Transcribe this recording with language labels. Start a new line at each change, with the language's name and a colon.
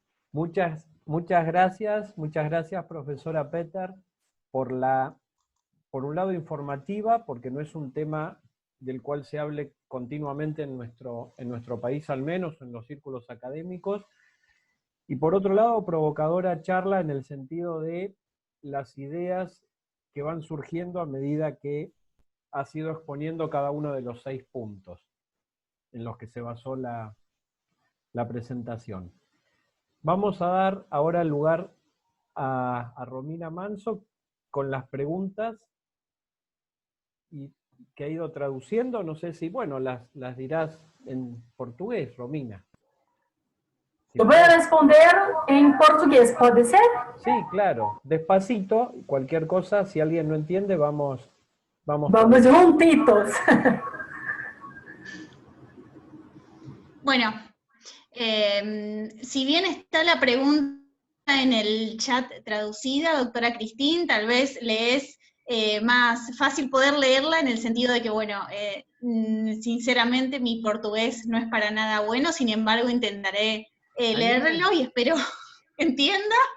Spanish: Muchas gracias, profesora Peter, por un lado informativa, porque no es un tema del cual se hable continuamente en nuestro país, al menos en los círculos académicos, y por otro lado provocadora charla en el sentido de las ideas que van surgiendo a medida que ha sido exponiendo cada uno de los 6 puntos en los que se basó la presentación. Vamos a dar ahora el lugar a Romina Manso con las preguntas y que ha ido traduciendo. No sé si, bueno, las dirás en portugués, Romina.
Portuguese: Eu vou responder em português, pode ser?
Spanish: Sí, claro. Despacito, cualquier cosa, si alguien no entiende, vamos juntitos. Bueno, si bien está la pregunta en el chat traducida, doctora Cristín, tal vez le es más fácil poder leerla en el sentido de que, bueno, sinceramente mi portugués no es para nada bueno, sin embargo intentaré leerlo y espero entienda.